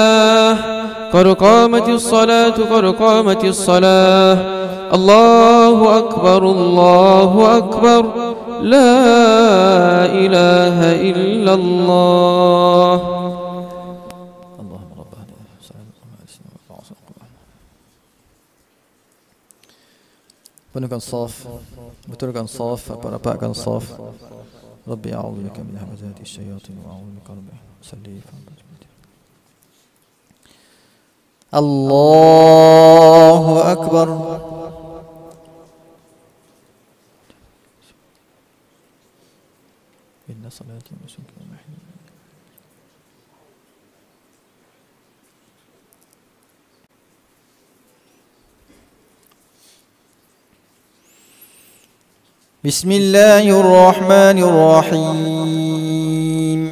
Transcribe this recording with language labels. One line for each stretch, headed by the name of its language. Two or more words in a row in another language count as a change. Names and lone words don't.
Arabic: قد قامت الصلاة قد قامت الصلاة. الله أكبر الله أكبر لا إله إلا الله. اللهم رب هذه السلام
Malay: penuhkan saf, betulkan saf, rapatkan saf.
Arabic: رب أعوذ بك من همزات الشياطين و أعوذ بك رب صلي الله أكبر. إن صلاتي و نسكي و محياي بسم الله الرحمن الرحيم.